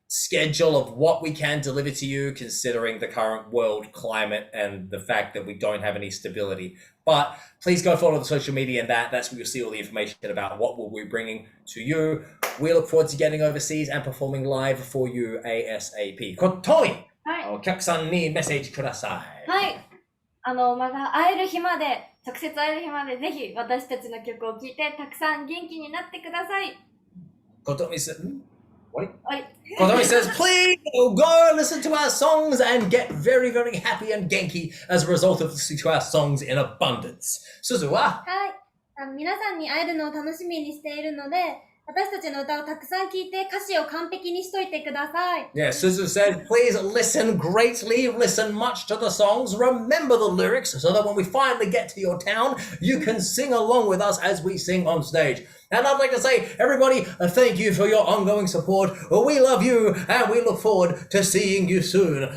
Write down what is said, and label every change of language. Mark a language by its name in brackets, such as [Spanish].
[English] schedule of what we can deliver to you, considering the current world climate and the fact that we don't have any stability. But please go follow the social media, and that's where you'll see all the information about what we'll be bringing to you. We look forward to getting overseas and performing live for you ASAP. Kotomi! [Japanese] はい。お客さんにメッセージください。はい。また会える日まで、直接会える日まで、ぜひ私たちの曲を聴いて、たくさん元気になってください。 [English] Kotomi says, what? [Japanese] はい。 [English] Kotomi says, please go listen to our songs and get very, very happy and genki as a result of listening to our songs in abundance. [Japanese] Suzu ははい。皆さんに会えるのを楽しみにしているので、私たちの歌をたくさん聴いて歌詞を完璧にしといてください。 [English] Yeah, Suzu said, please listen greatly, listen much to the songs, remember the lyrics so that when we finally get to your town, you can sing along with us as we sing on stage. And I'd like to say, everybody, thank you for your ongoing support. We love you and we look forward to seeing you soon.